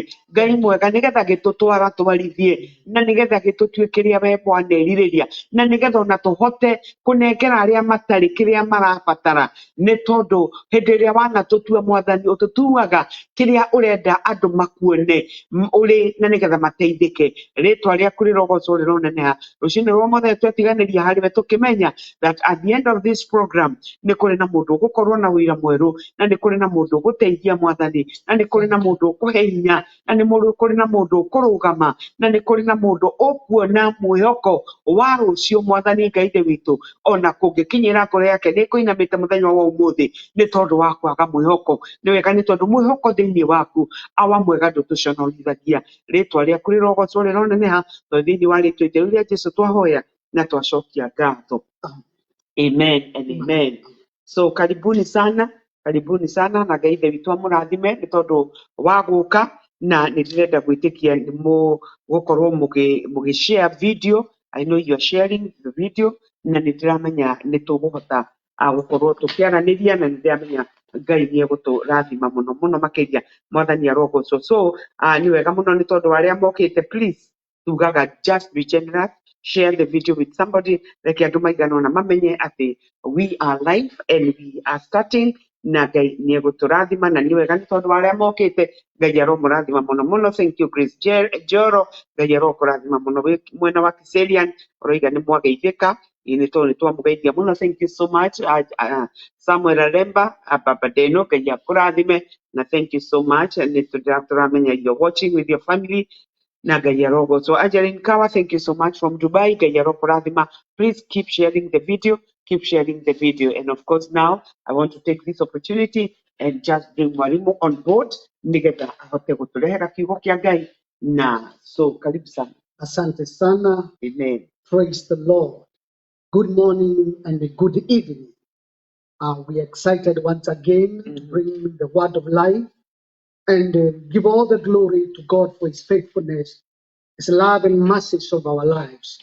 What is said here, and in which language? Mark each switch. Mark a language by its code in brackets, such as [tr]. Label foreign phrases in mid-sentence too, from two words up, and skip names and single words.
[ki] Ngai mwega nĩgetha gĩtũtwara twarithie na nĩgetha gĩtũtuĩkĩria we mwanerirĩria na nĩgetha ona tũhote kũnengera arĩa matarĩ kĩrĩa marabatara, nĩ tondũ hĩndĩ ĩrĩa wanatũtua Mwathani ũtũtuaga kĩrĩa ũrenda andũ makuone ũrĩ na nĩgetha mateithĩke. Rĩtwa rĩaku rĩrogocwo rĩroneneha rũciinĩ rwa mũthenya twetiganĩria harĩwe tũkĩmenya [en] that at the end of this program [ki] nĩ kũrĩ na mũndũ ũgũkorwo na wĩra mwerũ, na nĩ kũrĩ na mũndũ ũgũteithia Mwathani, na nĩ kũrĩ na mũndũ ũkũhe hinya, na nĩ kũrĩ na mũndũ ũkũrũgama, na nĩ kũrĩ na mũndũ ũkuona mwĩhoko wa rũciũ Mwathani Ngai ithe witũ, ona kũngĩkinyĩra ngoro yake nĩ kũinamĩte mũthenya wa ũmũthĩ nĩ tondũ wa kwaga mwĩhoko. Nĩ wega nĩ tondũ mwĩhoko thĩinĩ waku awa mwega ndũtũconorithagia. Rĩtwa rĩaku rĩrogocwo rĩroneneha thĩinĩ wa rĩtwa itheru rĩa Jesu twahoya na twacokia ngatho. [en] Amen and amen. [ki] So [sw] karibuni sana [ki] na Ngai ithe witũ amũrathime nĩ tondũ wa gũka, na nĩ ndĩrenda gwĩtĩkia nĩ mũgũkorwo mũgĩshare video. [en] I know you are sharing the video, [ki] na nĩ ndĩramenya nĩ tũgũhota gũkorwo tũkĩaranĩria, na nĩ ndĩramenya Ngai nĩ egũtũrathima mũno mũno makĩria. Mwathani arogocwo. So nĩ wega mũno nĩ tondũ arĩa mokĩte, please tugaga [en] just be generous, share the video with somebody, [ki] reke andũ maigana ona mamenye atĩ [en] we are live and we are starting, [ki] na Ngai nĩ egũtũrathima. Na nĩ wega nĩ tondũ arĩa mokĩte, Ngai aromũrathima mũno mũno. [en] Thank you Grace Joro, [ki] Ngai arokũrathima mũno wĩ mwena wa Kiserian, ũroiga nĩ mwageithĩka, nĩ tondũ nĩ twamũgeithia mũno. [en] Thank you so much Samuel Aremba, Baba Deno, [ki] Ngai akũrathime, na [en] thank you so much. [ki] Nĩ tũramenya [en] you're watching with your family, [ki] na Ngai arogocwo. [en] Angeline Kawa, thank you so much from Dubai, [ki] Ngai arokũrathima. [en] Please keep sharing the video, keep sharing the video. And of course now I want to take this opportunity and just bring mwalimu on board [ki] nĩgetha ahote gũtũrehera kiugo kĩa Ngai. [sw] Na so karibu sana. Asante sana. Amen. [en] Praise the Lord. Good morning and good evening. We are excited once again to bring the word of life and give all the glory to God for his faithfulness, his love and mercies of our lives.